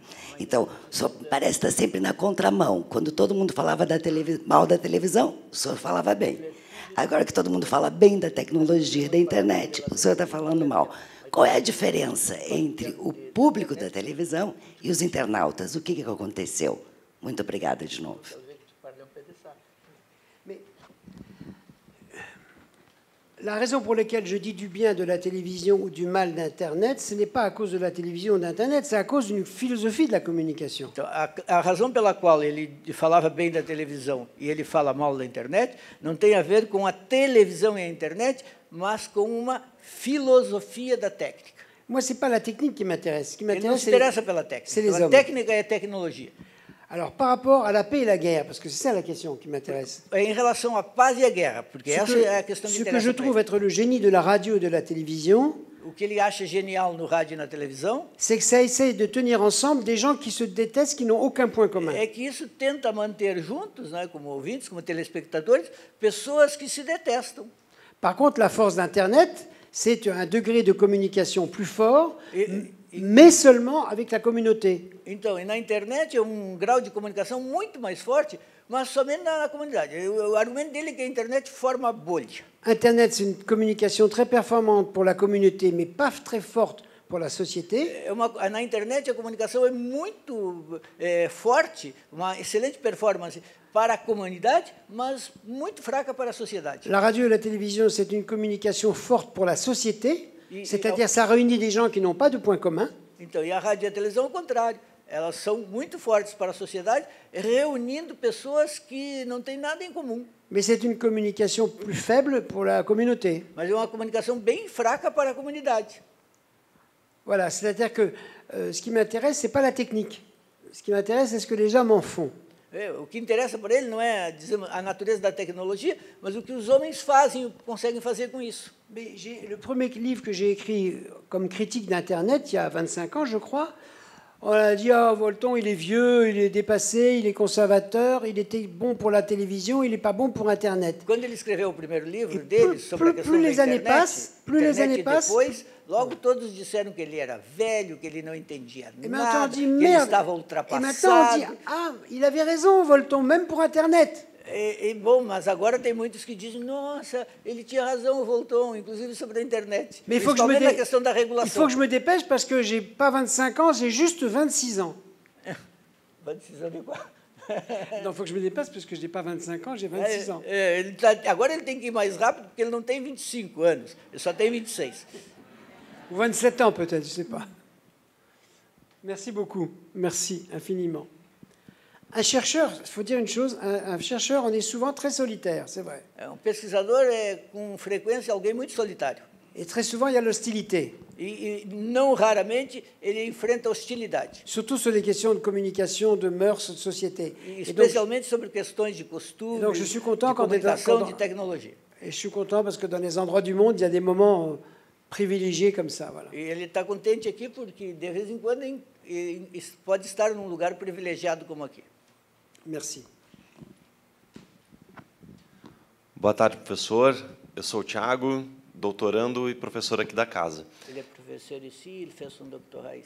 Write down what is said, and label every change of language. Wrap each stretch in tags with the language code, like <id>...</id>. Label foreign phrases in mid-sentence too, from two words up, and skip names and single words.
<pt>Então, o senhor parece estar sempre na contramão. Quando todo mundo falava mal da televisão, o senhor falava bem. Agora que todo mundo fala bem da tecnologia, da internet, o senhor está falando mal. Qual é a diferença entre o público da televisão e os internautas? O que aconteceu? Muito obrigada de novo.</pt> <fr>La raison pour laquelle je dis du bien de la télévision ou du mal d'Internet, ce n'est pas à cause de la télévision ou d'Internet, c'est à cause d'une philosophie de la communication.</fr> <pt>Então, a razão pela qual ele falava bem da televisão e ele fala mal da internet não tem a ver com a televisão e a internet, mas com uma filosofia da técnica.</pt> <fr>Moi, ce n'est pas la technique qui m'intéresse. Ce qui</fr> <pt>Ele não</pt> <fr>m'intéresse,</fr> <pt>se interessa pela técnica.</pt> <fr>c'est les</fr> <pt>Pela</pt> <fr>hommes.</fr> <pt>técnica e a tecnologia.</pt> <fr>Alors, par rapport à la paix et la guerre, parce que c'est ça la question qui m'intéresse.</fr> <pt>Em relação à paz e à guerra, porque essa é a questão que</pt> <fr>Ce que</fr> <pt>interessa</pt> <fr>je</fr> <pt>para</pt> <fr>trouve</fr> <pt>ele.</pt> <fr>être le génie de la radio et de la télévision,</fr> <pt>O que ele acha genial no rádio e na televisão</pt> <fr>c'est que ça essaye de tenir ensemble des gens qui se détestent, qui n'ont aucun point commun.</fr> <pt>é que isso tenta manter juntos, né, como ouvintes, como telespectadores, pessoas que se detestam.</pt> <fr>Par contre, la force d'Internet, c'est un degré de communication plus fort, mais seulement avec la communauté.</fr> <pt>Então, e na internet é grau de comunicação muito mais forte, mas somente na comunidade. O argumento dele é que a internet forma bolha.</pt> <fr>Internet, c'est une communication très performante pour la communauté, mais pas très forte pour la société.</fr> <pt>Na internet a comunicação é muito forte, uma excelente performance para a comunidade, mas muito fraca para a sociedade.</pt> <fr>La radio et la télévision, c'est une communication forte pour la société, c'est-à-dire ça réunit des gens qui n'ont pas de point commun.</fr> <pt>Então, e a rádio e a televisão, ao contrário. Elas são muito fortes para a sociedade, reunindo pessoas que não têm nada em comum.</pt> <fr>Mais c'est une communication plus faible pour la communauté.</fr> <pt>Mas é uma comunicação bem fraca para a comunidade.</pt> <fr>Voilà, c'est-à-dire que ce qui m'intéresse, ce n'est pas la technique. Ce qui m'intéresse, c'est ce que les hommes en font.</fr> <pt>O que interessa para ele não é a natureza da tecnologia, mas o que os homens fazem, conseguem fazer com isso.</pt> <fr>Mais le premier livre que j'ai écrit comme critique d'Internet, il y a 25 ans, je crois, on a dit « Ah, Volton, il est vieux, il est dépassé, il est conservateur, il était bon pour la télévision, il n'est pas bon pour Internet. »</fr> <pt>Quando ele escreveu o primeiro livro dele sobre a questão</pt> <fr>plus</fr> <pt>da</pt> <fr>les années</fr> <pt>internet,</pt> <fr>passent, plus les années passent,</fr> <pt>depois, logo todos disseram que ele era velho, que ele não entendia</pt> <fr>et maintenant on</fr> <pt>nada,</pt> <fr>dit</fr> <pt>que ele</pt> <fr>merde.</fr> <pt>estava</pt> <fr>Et</fr> <pt>ultrapassado.</pt> <fr>maintenant on dit « Ah, il avait raison, Volton, même pour Internet. »</fr> <pt>Bom, mas agora tem muitos que dizem, nossa, ele tinha razão, voltou, inclusive sobre a internet.</pt> <fr>Mais il faut, que je me</fr> <pt>Principalmente na questão da</pt> <fr>il faut</fr> <pt>regulação.</pt> <fr>que je me dépêche parce que j'ai pas 25 ans, j'ai juste 26 ans.</fr> <pt>Vai precisar de qual?</pt> <fr>Non, il faut que je me dépasse parce que je n'ai pas 25 ans, j'ai 26 ans. Agora ele tem que ir mais rápido porque ele não tem 25 anos, ele só tem 26. Ou 27 ans peut-être, je ne sais pas. Merci beaucoup, merci infiniment. Un chercheur, il faut dire une chose, un chercheur, on est souvent très solitaire, c'est vrai.</fr> <pt>Pesquisador é com frequência alguém muito solitário.</pt> <fr>Et très souvent, il y a l'hostilité.</fr> <pt>E não raramente ele enfrenta hostilidade.</pt> <fr>Surtout sur les questions de communication, de mœurs, de société.</fr> <pt>Especialmente sobre questões de costume,</pt> <fr>donc, je suis content de quand</fr> <pt>comunicação, de tecnologia.</pt> <fr>Et je suis content parce que dans les endroits du monde, il y a des moments privilégiés comme ça. Voilà.</fr> <pt>E ele está contente aqui porque, de vez em quando, pode estar num lugar privilegiado como aqui.</pt> <fr>Merci.</fr> <pt>Boa tarde, professor. Eu sou o Thiago, doutorando e professor aqui da casa. Ele é professor ici, ele fez doutorado ici.</pt>